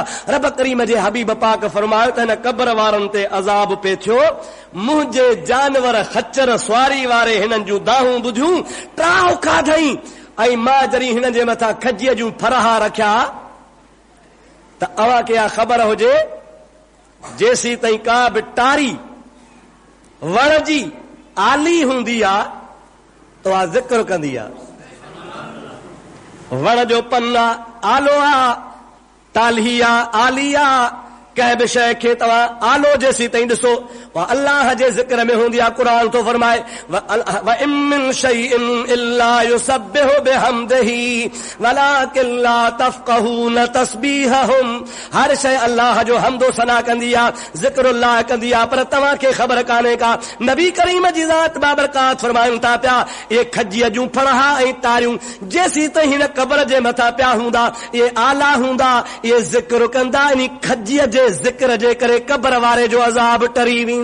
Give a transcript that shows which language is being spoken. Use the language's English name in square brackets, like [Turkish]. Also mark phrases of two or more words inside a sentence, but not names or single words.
[Sindhi] रब करीम जे हबीब पाक फरमायो त हिन क़बर वारनि ते अज़ाब पे थियो, मुंहिंजे जानवर खच्चर सवारी वारे हिननि जूं दाहूं ॿुधियूं, ट्राह खाधई, ऐं मां जॾहिं हिननि जे मथां खजीअ जूं फरहा रखिया त अव्हां खे ख़बर हुजे जेसी ताईं का बि टारी वण जी आली हूंदी आहे त उहा ज़िक्र कंदी आहे। वण जो पन आहे, आलो आहे, ताली आहे, आली आहे, कंहिं बि शइ खे तव्हां आलो जेसी ताईं ॾिसो अल्लाह जे ज़िक्र में हूंदी आहे। क़ुर थो फरमाए [Arabic] وإن من شيء إلا يسبح بحمده ولكن لا تفقهون تسبيحهم. [Sindhi] हर शइ अल्लाह जो हम्दो सना कंदी आहे, ज़िक्रुल्लाह कंदी आहे, पर तव्हां खे ख़बर कान्हे का। नबी करीम जी ज़ात बाबरकात फरमाइनि था पिया इहे खजीअ जूं फणहा ऐं तारियूं जेसी ताईं हिन क़बर जे मथां पिया हूंदा, इहे आला हूंदा, इहे ज़िक्र कंदा, इन खजीअ जे ज़िक्र जे करे क़बर वारे जो अज़ाब टरी वेंदो।